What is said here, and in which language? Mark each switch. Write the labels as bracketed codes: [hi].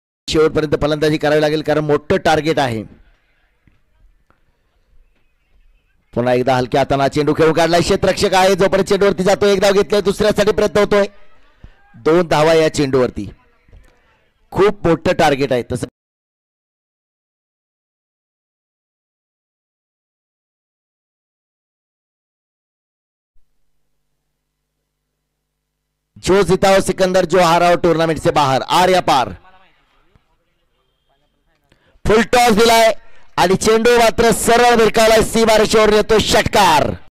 [mr] शेवटपर्यंत फलंदाजी करावी लागेल कारण मोठं टार्गेट आहे. पुन्हा एकदा हलक्या हाताने चेंडू खेळून काढला. क्षेत्ररक्षक आहे जोपर्यंत चेंडूवरती जातो. एक धाव घेतलाय. दुसऱ्यासाठी प्रयत्न होतोय. 2 धावा या चेंडूवरती. खूप मोठं टार्गेट आहे. [hi] तसं जो जीता हो सिकंदर, जो हारा हो टूर्नामेंट से बाहर. आर या पार. [mr] फुल टॉस दिलाय आणि चेंडू मात्र सरळ भिरकावलाय. सीमारेषेवर येतो षटकार.